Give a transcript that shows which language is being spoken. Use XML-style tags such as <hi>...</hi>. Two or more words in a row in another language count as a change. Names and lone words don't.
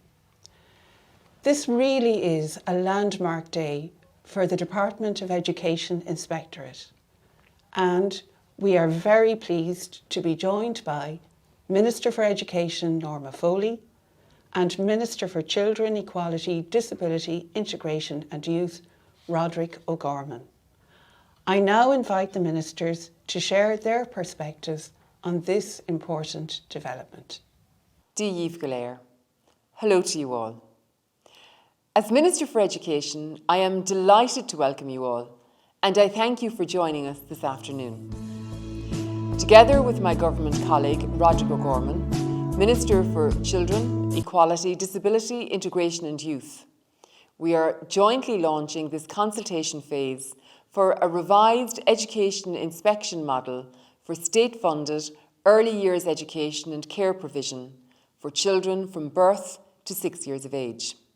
<en>This really is a landmark day for the Department of Education Inspectorate, and we are very pleased to be joined by Minister for Education Norma Foley and Minister for Children, Equality, Disability, Integration and Youth Roderick O'Gorman. I now invite the Ministers to share their perspectives on this important development.</en> <ga>Díomh go léir.</ga> <en>Hello to you all. As Minister for Education, I am delighted to welcome you all, and I thank you for joining us this afternoon. Together with my government colleague, Roderick O'Gorman, Minister for Children, Equality, Disability, Integration and Youth, we are jointly launching this consultation phase for a revised education inspection model for state-funded early years education and care provision for children from birth to 6 years of age.</en>